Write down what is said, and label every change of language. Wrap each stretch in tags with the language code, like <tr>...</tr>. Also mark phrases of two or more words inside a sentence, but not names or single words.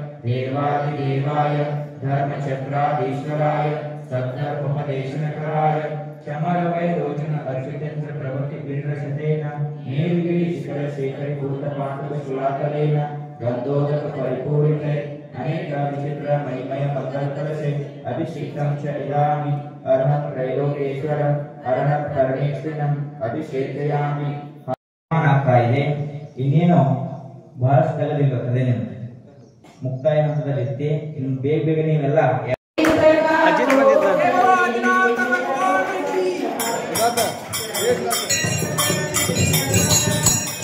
<sa>देवादिदेवाय धर्मचक्राधीश्वराय सद्धर्मोपदेशनकराय चमरवै लोचन अर्चितेन्द्र प्रभृति विरसतेन नीलगिरि शिखर शेखरि भूतपाण्डव सुलातलेन गन्धोदक परिपूर्णे अनेक विचित्र महिमय मंगलकलशे अभिषेकं च इदामि अर्हं त्रैलोकेश्वरं अर्हं परमेश्वरं अभिषेकयामि</sa> <kn>ಆಗ್ತಾ ಇದೆ ಇನ್ನೇನು ಬಹಳಷ್ಟು ಕಾಲದಿಂದ ಬರ್ತದೆ ನಿಮಗೆ ಮುಕ್ತಾಯ ಹಂತದಲ್ಲಿತ್ತೆ ಇನ್ನು ಬೇಗ ನೀವೆಲ್ಲ ಅಜಿತ್ ಬಂದಿದ್ದಾರೆ</kn>